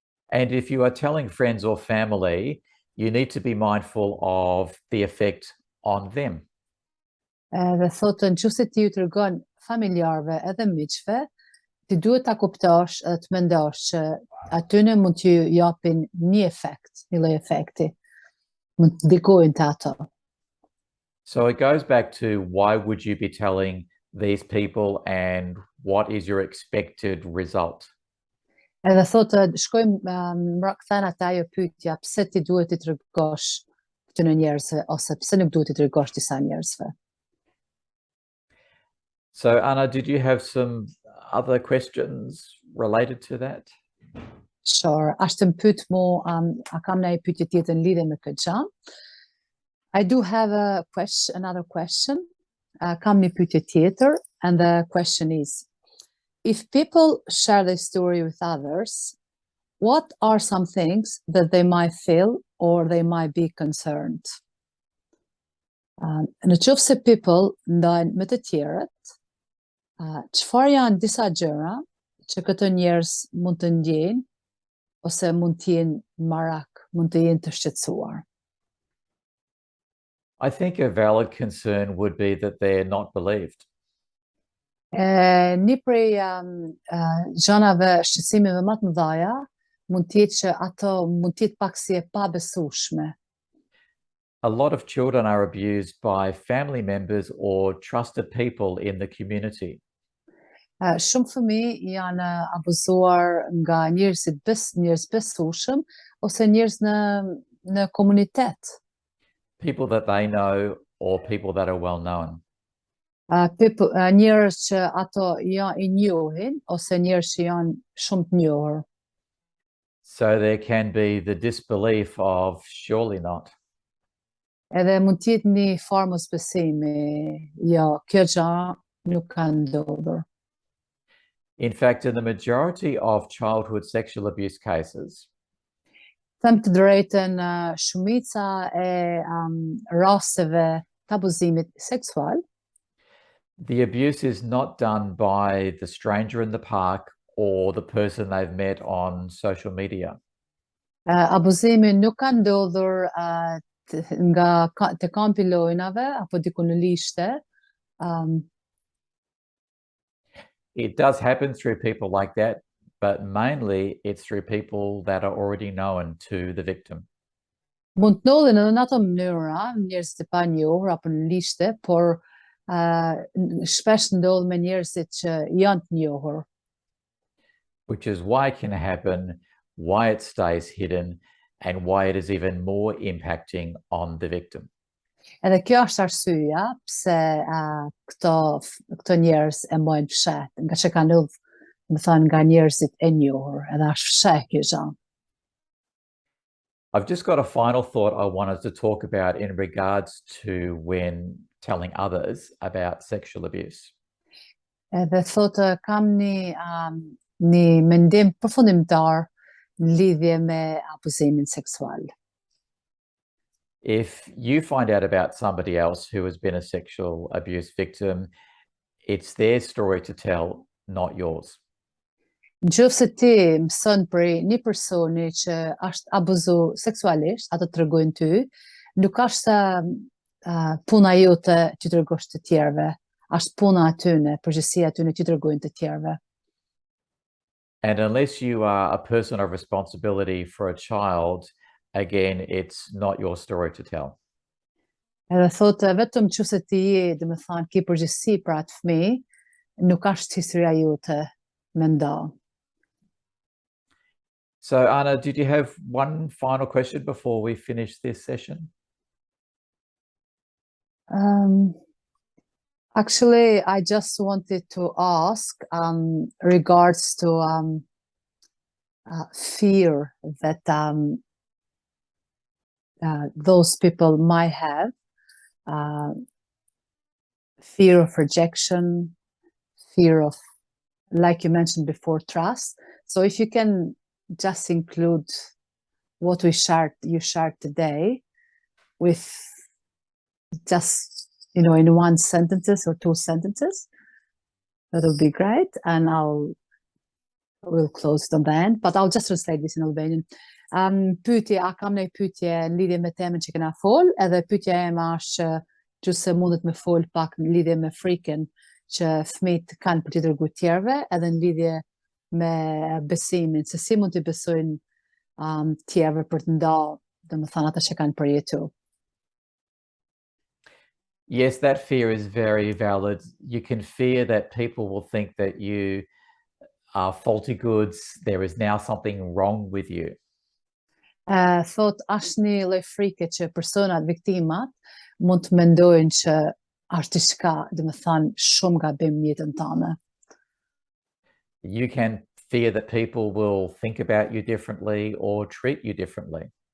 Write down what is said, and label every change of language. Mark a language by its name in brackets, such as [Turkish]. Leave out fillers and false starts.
[English] And if you are telling friends or family, you need to be mindful of the effect on them. [Albanian] Dhe thotë nëse ti ju tregon familjarëve edhe miqve, ti duhet ta kuptosh edhe të mendosh që atyne mund t'ju japin një efekt, një lloj efekti. Mund të ndikojnë te ato. [English] So it goes back to, why would you be telling these people and what is your expected result? [Albanian] Edhe thotë shkojmë kthehen ata ajo pyetja, pse ti duhet i tregosh këtyre njerëzve ose pse nuk duhet i tregosh disa njerëzve. [English] So Anna, did you have some other questions related to that? Sure, [Albanian] ashtë më pyet mu, a kam ndonjë pyetje tjetër në lidhje me këtë gjë? [English] I do have another question. [Albanian] Kam një pyetje tjetër, [English] and the question is, if people share their story with others, what are some things that they might feel or they might be concerned? [Albanian] Në qoftë se [English] people [Albanian] ndajnë me të tjerët, çfarë janë disa gjëra që këto njerëz mund të ndjejnë ose mund të jenë marak, mund të jenë të shqetësuar? [English] I think a valid concern would be that they're not believed. [Albanian] Një prej gjanave shqetësimeve më të mëdha mund të jetë që ato mund të jetë pak si e pabesueshme. [English] A lot of children are abused by family members or trusted people in the community. [Albanian] Shumë fëmijë janë abuzuar nga njerëz besueshëm ose njerëz në komunitet. [English] People that they know or people that are well known. [Albanian] Njerëz që ato i njohin ose njerëz që janë shumë të njohur. [English] So there can be the disbelief of surely not. [Albanian] Edhe mund të jetë një farë mosbesimi, jo, kjo gjë nuk ka ndodhur. [English] In fact, in the majority of childhood sexual abuse cases, [Albanian] Them të drejtën, shumica e rasteve të abuzimit seksual, [English] the abuse is not done by the stranger in the park or the person they've met on social media. [Albanian] abuzimi nuk ka ndodhur te kampi lojnave apo diku në lishte. [English] It does happen through people like that, but mainly it's through people that are already known to the victim. [Albanian] Mund të ndodhin edhe në ato mënyra, njerëz të panjohur apo në lishte, por shpesh ndodh me njerëzit që janë të njohur. [English] Which is why it can happen, why it stays hidden, and why it is even more impacting on the victim. [Albanian] Edhe kjo është arsyeja pse këto njerëz e mbajnë fshet, nga që ka ndodhur, më thënë, nga njerëzit e njohur, edhe është fshet kjo gjë. [English] I've just got a final thought I wanted to talk about in regards to when telling others about sexual abuse. [Albanian] Edhe thotë kam një mendim përfundimtar në lidhje me abuzimin seksual. [English] If you find out about somebody else who has been a sexual abuse victim, it's their story to tell, not yours. [Albanian] Nëse ti mëson për një personi që është abuzuar seksualisht, ato tregojnë ty, nuk është puna jote që tregosh të tjerëve, është puna atyne, përgjegjësia atyne që tregojnë të tjerëve. [English] And unless you are a person of responsibility for a child, again, it's not your story to tell. [Albanian] Edhe thotë vetëm nëse ti je, domethënë, ke përgjegjësi për atë fëmijë, nuk është historia jote me nda. [English] So, Anna, did you have one final question before we finish this session? Actually, I just wanted to ask regards to fear that those people might have, fear of rejection, fear of, like you mentioned before, trust. So if you can just include what you shared today with just, in one sentences or two sentences, that would be great. And we'll close the band, but I'll just translate this in Albanian. [Albanian] Pyetje, a kam një pyetje në lidhje me temën që kena fol, edhe pyetja eme është që se mundet me fol pak në lidhje me frikën që fëmijët kanë për t'i dërguar tjerëve, edhe në lidhje me besimin, se si mund t'i besojnë tjerëve për të ndalë, domethënë ata që kanë përjetuar. [English] Yes, that fear is very valid. You can fear that people will think that you are faulty goods, there is now something wrong with you. [Albanian] Thot është një lloj frike që personat, viktimat, mund të mendojnë që është diçka, domethënë, shumë gabim në jetën tënde. [English] You can fear that people will think about you differently or treat you differently.